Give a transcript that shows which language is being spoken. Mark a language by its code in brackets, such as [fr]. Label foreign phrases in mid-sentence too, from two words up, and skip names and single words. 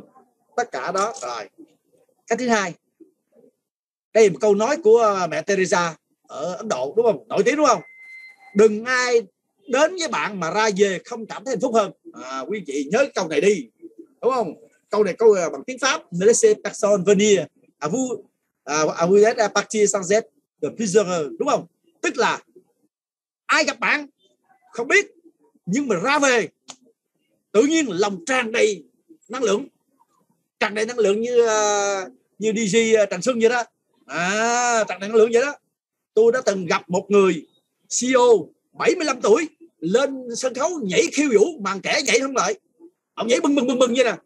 [vi] Tất cả đó. Rồi cái thứ hai, đây là một câu nói của mẹ Teresa ở Ấn Độ, đúng không? Nổi tiếng, đúng không? Đừng ai đến với bạn mà ra về không cảm thấy hạnh phúc hơn. Quý chị nhớ câu này đi, đúng không? Câu này bằng tiếng Pháp, [fr] ne laissez personne venir à vous êtes partir sans être de plus heureux, [vi] đúng không? Tức là ai gặp bạn không biết, nhưng mà ra về tự nhiên lòng tràn đầy năng lượng, như DJ Trần Xuân vậy đó. Tràn đầy năng lượng vậy đó. Tôi đã từng gặp một người CEO 75 tuổi lên sân khấu nhảy khiêu vũ, màn trẻ nhảy không lại, ông nhảy bừng vậy nè.